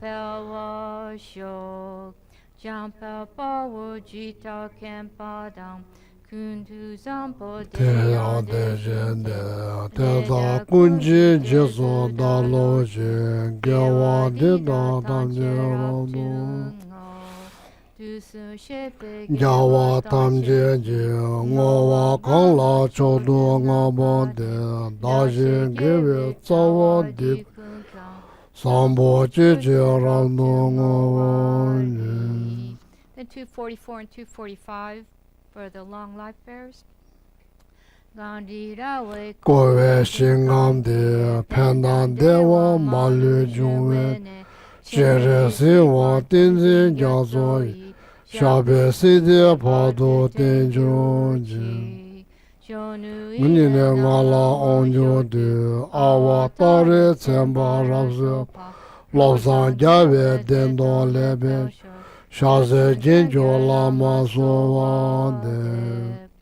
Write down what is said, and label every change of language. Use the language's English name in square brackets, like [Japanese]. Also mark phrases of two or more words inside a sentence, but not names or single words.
[English] Pelwa, Shok, Jampa, Pawo, Jita, Kempadam, Kundu, Zampo, Teya, Dejende, Teda, Kunji, Jeso, Daloje, Gewa, Dida, Damje, Jawa, Tamje, Ngowa, Kangla, Chodo, Ngabode, Daji, Give, Tsawa, Dik, Sambo, Jiji, Ramdo, Ngowa, Then 244 and 245 for the long life bearers. Kowe, Shingamde, Pendan, Dewa, Malu, Jungwe, Chere, Siwa, Tinzi, Jazoi, Shabe, Sidi, Pado, Tenjoji, Nine, Ngala, Onjo, De, Awa, Tare, Tsemba, Rapsu, Lopsan, Jave, Dendo, Lebe, Shaze, Jinjo, Lama, Sowa, De,